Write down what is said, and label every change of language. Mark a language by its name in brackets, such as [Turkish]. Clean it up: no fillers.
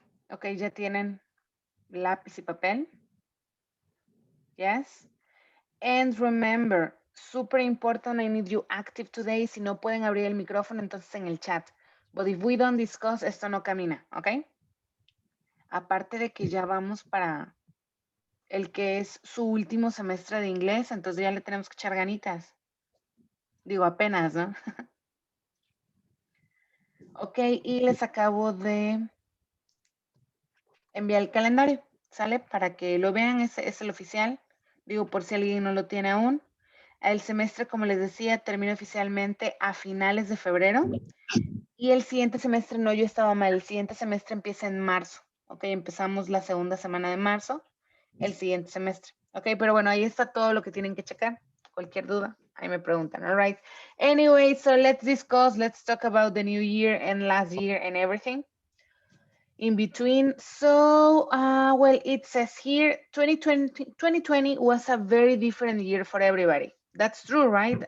[Spanish] Ok, ya tienen lápiz y papel. [English] Yes. And remember, super important, I need you active today. [Spanish] Si no pueden abrir el micrófono, entonces en el chat. [English] But if we don't discuss, [Spanish] esto no camina, ¿ok? Aparte de que ya vamos para el que es su último semestre de inglés, entonces ya le tenemos que echar ganitas. Digo, apenas, ¿no? Ok, y les acabo de enviar el calendario, ¿sale? Para que lo vean, es el oficial. Digo, por si alguien no lo tiene aún. El semestre, como les decía, termina oficialmente a finales de febrero. Y el siguiente semestre, no, yo estaba mal, el siguiente semestre empieza en marzo, ¿ok? Empezamos la segunda semana de marzo, el siguiente semestre, ¿ok? Pero bueno, ahí está todo lo que tienen que checar. Cualquier duda, ahí me preguntan, [English] all right? Anyway, so let's talk about the new year and last year and everything in between. So, well, it says here, 2020 was a very different year for everybody. That's true, right?